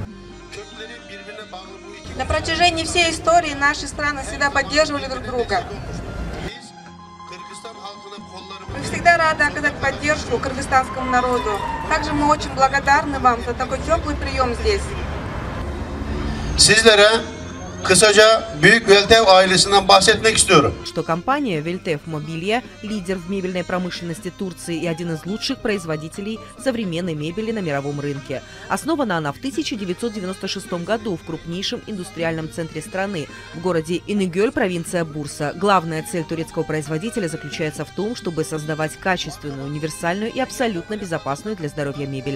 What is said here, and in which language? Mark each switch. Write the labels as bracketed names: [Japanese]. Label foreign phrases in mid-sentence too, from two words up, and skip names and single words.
[Russian] На протяжении всей истории наши страны всегда поддерживали друг друга. Мы всегда рады оказать поддержку кыргызстанскому народу. Также мы очень благодарны вам за такой теплый прием здесь. [Turkish] Kısaca Büyük Veltev ailesinden bahsetmek istiyorum. [Russian] Что компания Veltev Mobilya – лидер в мебельной промышленности Турции и один из лучших производителей современной мебели на мировом рынке. Основана она в 1996 году в крупнейшем индустриальном центре страны, в городе Инегёл, провинция Бурса. Главная цель турецкого производителя заключается в том, чтобы создавать качественную, универсальную и абсолютно безопасную для здоровья мебель.